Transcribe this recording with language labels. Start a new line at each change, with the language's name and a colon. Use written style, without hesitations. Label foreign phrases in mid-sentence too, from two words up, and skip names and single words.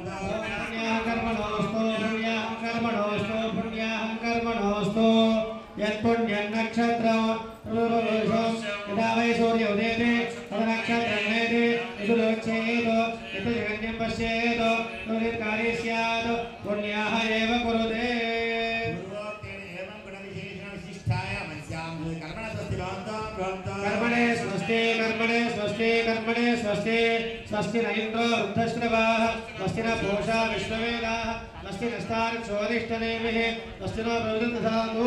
Sanskrit: కర్మణోస్తు పుణ్యాహం కర్మణోస్తు యత్పుణ్యం నక్షత్రం యదా వై సూర్య ఉదేతి తదనక్షత్రం నేతి యదులోచ్యేత్ యతజగన్యం పశ్యేత్ తదుర్కార్య స్యాత్ పుణ్యాః ఏవ కురుతే कर्मणे स्वस्ति कर्मणे स्वस्ति कर्मणे स्वस्ति स्वस्ति न इंद्रो वृद्धश्रवाः स्वस्ति न पूषा विश्ववेदाः स्वस्ति नस्तार्क्षोदिष्टनेमिः स्वस्ति नो प्रवृद्धधातु